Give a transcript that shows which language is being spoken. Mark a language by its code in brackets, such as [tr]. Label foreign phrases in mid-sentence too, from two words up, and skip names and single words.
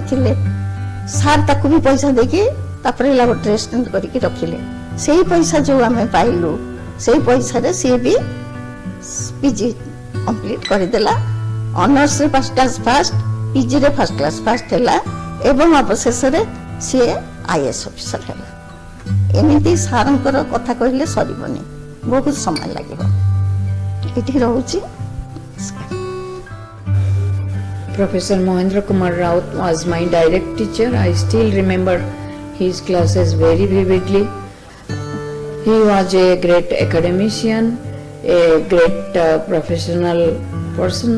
[or] ଥିଲେ ସାର୍ ତାକୁ ବି ପଇସା ଦେଇକି ତାପରେ [en] laboratory assistant [or] କରିକି ରଖିଲେ ସେଇ ପଇସା ଯେଉଁ ଆମେ ପାଇଲୁ ସେଇ ପଇସାରେ ସିଏ ବି [en] PG complete [or] କରିଦେଲା ଅନର୍ସରେ [en] first class first [or] ପିଜିରେ [en] first class first [or] ହେଲା ଏବଂ ଅବଶେଷରେ ସିଏ [en] IAS officer [or] ହେଲା ଏମିତି ସାର୍ଙ୍କର କଥା କହିଲେ ସରିବନି ବହୁତ ସମୟ ଲାଗିବ ଏଠି ରହୁଛି [en] Professor Mahendra Kumar Raut was my direct teacher. I still remember his classes very vividly. He was a great academician, a great professional person.